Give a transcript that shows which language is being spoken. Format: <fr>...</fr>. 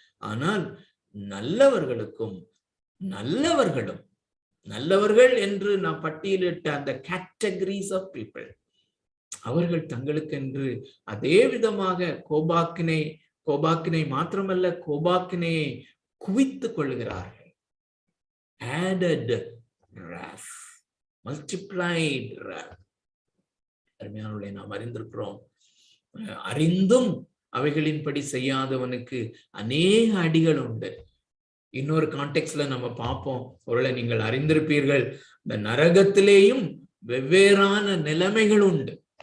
<ta>ஆனால் நல்லவர்களுக்கும் நல்லவர்கள் என்று நான் பட்டியலிட்ட அந்த கேட்டகரிஸ் ஆஃப் பீப்புள், அவர்கள் தங்களுக்கென்று அதே விதமாக கோபாக்கினை மாத்திரமல்ல, கோபாக்கினையை குவித்துக் கொள்கிறார்கள்.</ta> <en>added wrath, multiplied wrath.</en> <ta>அருமையானவர்களே, நாம் அறிந்திருக்கிறோம், அறிந்தும் அவைகளின்படி செய்யாதவனுக்கு அநேக அடிகள் உண்டு. இன்னொரு கான்டெக்ட்ல நம்ம பார்ப்போம், ஒருவேளை நீங்கள் அறிந்திருப்பீர்கள், இந்த நரகத்திலேயும் வெவ்வேறான நிலைமைகள் உண்டு.</ta>